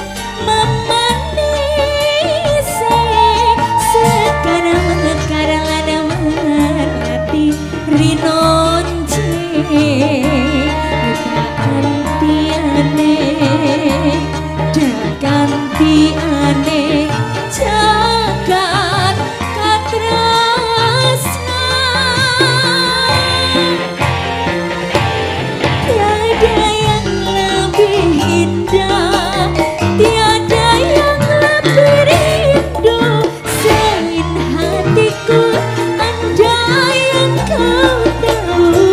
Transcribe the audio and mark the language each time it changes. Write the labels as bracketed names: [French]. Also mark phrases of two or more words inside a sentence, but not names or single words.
[Javanese] memanisi sekar mekar lan melati rinonce gantiane jagat katresna [Indonesian] tiada yang lebih indah tiada yang lebih rindu selain hatiku andai yang kau tahu